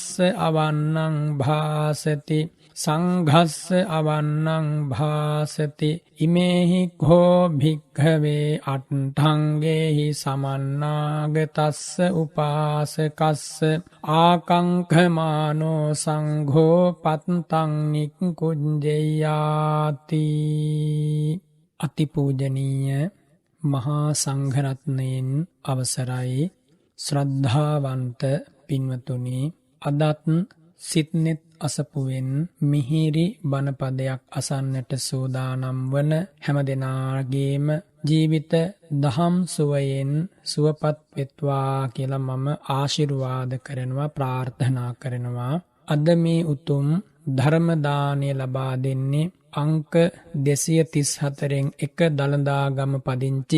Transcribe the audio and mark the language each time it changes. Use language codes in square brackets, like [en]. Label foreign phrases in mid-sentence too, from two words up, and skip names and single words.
[pi] අවන්නං භාසති සංඝස්ස අවන්නං භාසති ඉමේහි කෝ භික්ඛවේ අට්ඨංගේහි සමන්නාගතස්ස උපාසකස්ස ආකංඛමානෝ සංඝෝ පත්තං නික්කුඤ්ජේයාති [si] අතිපූජනීය මහා සංඝරත්නයන් අවසරයි ශ්‍රද්ධාවන්ත පින්වතුනි අදත් සිත්නෙත් අසපුවෙන් මිහිරි බණපදයක් අසන්නට සූදානම් වන හැම දෙනාගේම ජීවිත දහම් සුවයෙන් සුවපත් වෙත්වා කියලා මම ආශිර්වාද කරනවා ප්‍රාර්ථනා කරනවා අද මේ උතුම් ධර්ම දාණය ලබා දෙන්නේ අංක 234න් එක දළදාගම පදිංචි